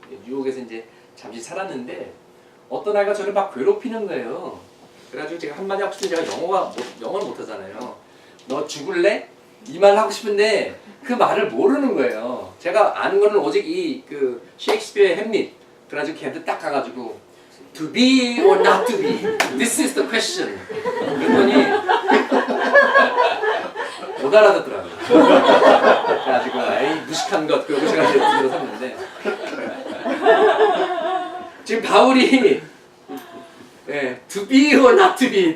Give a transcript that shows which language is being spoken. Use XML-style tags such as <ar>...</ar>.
<ko>뉴욕에서 이제 잠시 살았는데 어떤 아이가 저를 막 괴롭히는 거예요. 그래가지고 제가 한마디 하고 싶은데 제가 영어를 못하잖아요. 너 죽을래? 이 말을 하고 싶은데 그 말을 모르는 거예요. 제가 아는 거는 오직 이 그 셰익스피어의 햄릿. 그래가지고 걔한테 딱 가가지고</ko> <en>To be or not to be? This is the question.</en> <ko>그랬더니 못 알아듣더라고요. 그래가지고 에이 무식한 것 그러고 제가 이제 들어섰는데 지금 바울이</ko> <en>To be or not to be?</en>